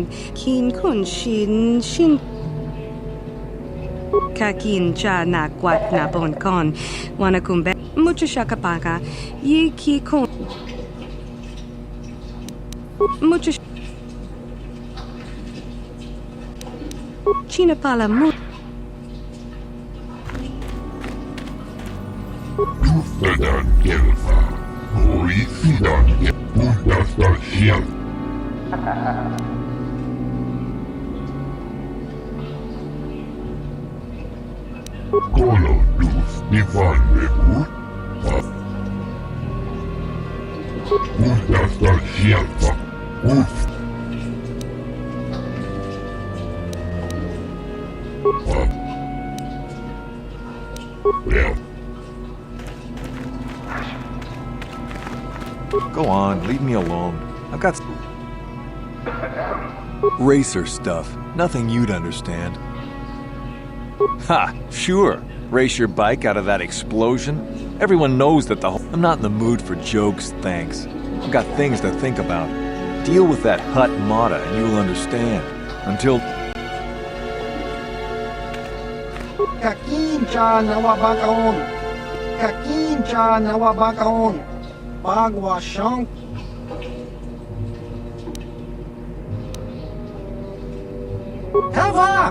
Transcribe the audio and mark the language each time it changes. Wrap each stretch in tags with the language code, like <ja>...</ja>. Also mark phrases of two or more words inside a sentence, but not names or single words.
<en>Kin kun shin kakin cha na kwat na bon kon. Wana kumbe mucho shakapaka. Ye ki kun mucho china pala mu Fedan Gelfa, Oi Fidan Puntas da Hiel. Kolo dus Nivan Mebur, Puntas da Hielfa, Uf. Go on, leave me alone. I've got racer stuff. Nothing you'd understand. Ha! Sure. Race your bike out of that explosion. Everyone knows that the whole... I'm not in the mood for jokes, thanks. I've got things to think about. Deal with that Hut Mata and you'll understand. Until... Kakincha nawabakaon. Kakincha nawabakaon. Bagwa shank. Hava!</en>